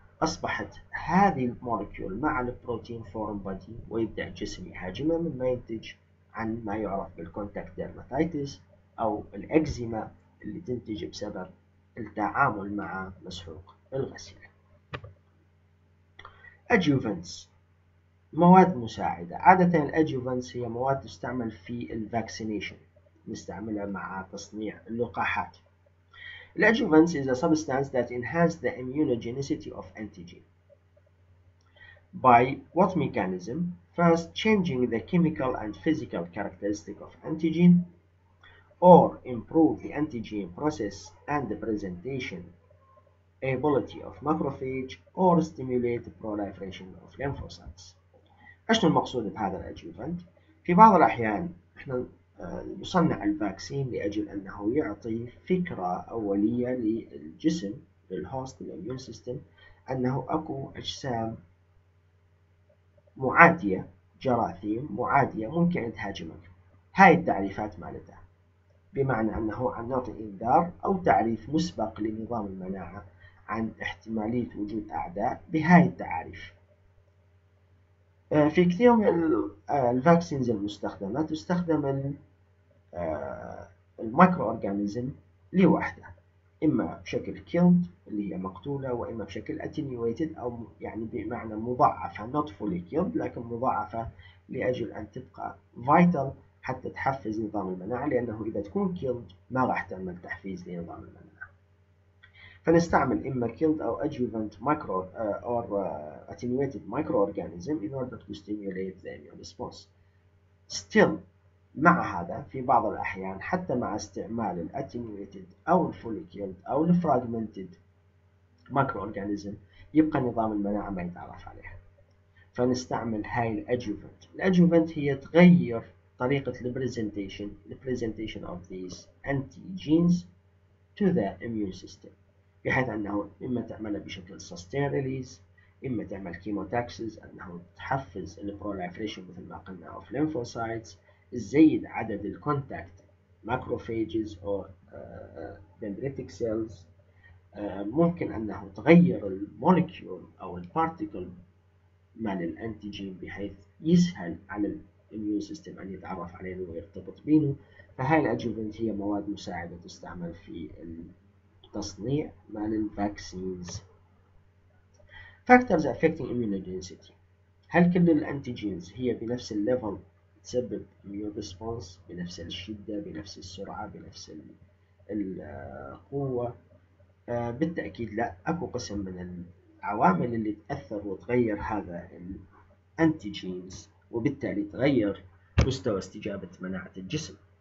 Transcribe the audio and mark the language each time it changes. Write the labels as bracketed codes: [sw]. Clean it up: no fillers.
[ar] أصبحت هذه المولكيول مع البروتين فورم بادي، ويبدأ الجسم يهاجمه، مما ينتج عن ما يعرف بالكونتاكت ديرماتيتس أو الإكزيما اللي تنتج بسبب التعامل مع مسحوق الغسيل. adjuvants، مواد مساعدة. عادة الادجوفنتس هي مواد تستعمل في الفاكسينيشن، نستعملها مع تصنيع اللقاحات. [en] الادجوفنتس is a substance that enhance the immunogenicity of antigen. By what mechanism? First, changing the chemical and physical characteristic of antigen, or improve the antigen process and the presentation ability of macrophage or stimulate proliferation of lymphocytes. [ar] ايش المقصود بهذا الادجوفنت؟ في بعض الاحيان احنا نصنع الفاكسين لاجل انه يعطي فكره اوليه للجسم للهوست الاميون سيستم انه اكو اجسام معاديه، جراثيم معاديه ممكن تهاجمك. هاي التعريفات مالتها، بمعنى انه عم نعطي انذار او تعريف مسبق لنظام المناعه عن احتماليه وجود اعداء بهاي التعاريف. في كثير من الفاكسينز المستخدمة تستخدم المايكرو أورجانيزم لوحده، إما بشكل killed اللي هي مقتولة، وإما بشكل attenuated أو يعني بمعنى مضاعفة [en] not fully killed [ar] لكن مضاعفة لأجل أن تبقى vital حتى تحفز نظام المناعة، لأنه إذا تكون killed ما راح تعمل تحفيز لنظام المناعة. فنستعمل إما [en] killed أو adjuvant micro or attenuated microorganism in order to stimulate the immune response. [ar] Still مع هذا في بعض الأحيان حتى مع استعمال ال attenuated أو ال fully killed أو ال fragmented microorganism يبقى نظام المناعة ما يتعرف عليها. فنستعمل هاي الادجوفنت. الادجوفنت هي تغير طريقة [en] presentation of these antigens to the immune system، [ar] بحيث أنه إما تعملها بشكل sustained release، إما تعمل كيموتاكسز أنه تحفز البروليفريشن مثل ما قلنا of lymphocytes، تزيد عدد الكونتاكت macrophages أو dendritic cells. ممكن أنه تغير المولكيول أو البارتيكل مال الأنتيجين بحيث يسهل على الإميون سيستم أن يتعرف عليه ويرتبط بينه. فهاي الأدجوفنت هي مواد مساعدة تستعمل في تصنيع مال الفاكسينز. [en] Factors affecting immunogenicity. [ar] هل كل الأنتيجينز هي بنفس الليفل تسبب immune response بنفس الشدة بنفس السرعة بنفس القوة؟ بالتأكيد لا. أكو قسم من العوامل اللي تأثر وتغير هذا الأنتيجينز وبالتالي تغير مستوى استجابة مناعة الجسم.